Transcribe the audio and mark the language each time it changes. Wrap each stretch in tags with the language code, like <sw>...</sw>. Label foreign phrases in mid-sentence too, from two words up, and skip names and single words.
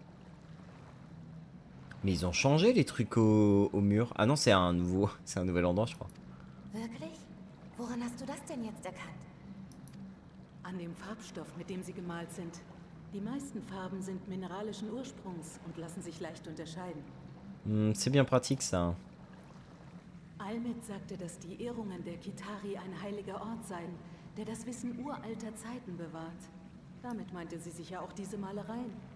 <fr>Mais ils ont changé les trucs au mur. Ah non, c'est un nouvel endroit, je crois.</fr> <de>Wirklich? Woran hast du das denn jetzt erkannt? An dem Farbstoff, mit dem sie gemalt sind. Die meisten Farben sind mineralischen Ursprungs und lassen sich leicht unterscheiden. C'est bien pratique, ça. Almed sagte, dass die Ehrungen der Kitari ein heiliger Ort seien, der das Wissen uralter Zeiten bewahrt. Damit meinte sie sicher auch diese Malereien.</de>